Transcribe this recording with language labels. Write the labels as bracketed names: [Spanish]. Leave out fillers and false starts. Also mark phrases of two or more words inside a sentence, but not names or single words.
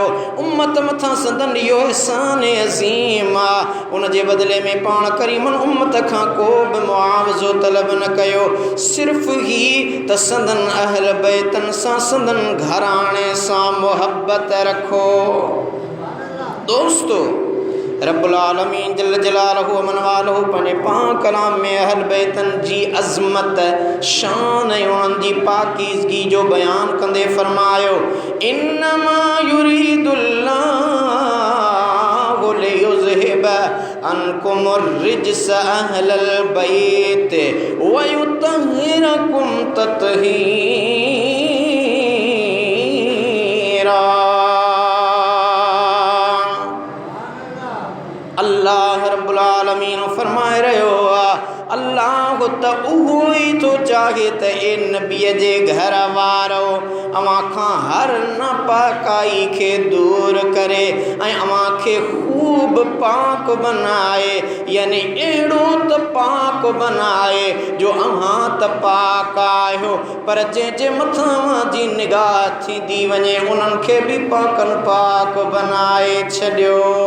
[Sindhi] उम्मत मथां संदन इहो एहसान अज़ीम आहे। उन जे बदिले में पाण करीमन उम्मत खां को बि मुआवज़ो तलब न कयो, सिर्फ़ ही त संदन अहल बैतन सां संदन घराणे सां मुहब्बत रखो। दोस्तो, [Arabic] رب العالمين جل جلاله و من والاه [Sindhi] पंहिंजे पाक कलाम में अहल बैतन जी अज़मत, शान ऐं उन्हनि जी पाकीज़गी जो बयान कंदे फरमायो, [Arabic] إنما يريد الله ليذهب عنكم الرجس أهل البيت و يطهركم تطهيرا. [Sindhi] अल्लाह [Arabic] رب العالمين [Sindhi] फरमाए रहियो आहे, अल्लाह त उहो ई थो चाहे त ए नबीअ जे घर वारो अवां खां हर नापाकाई खे दूर करे ऐं अवां खे ख़ूब पाक बनाए। यानी अहिड़ो त पाक बनाए जो अवां त पाक आहियो, पर जंहिंजे मथां अवां जी निगाह थींदी वञे उन्हनि खे बि पाकन पाक बनाए छॾियो।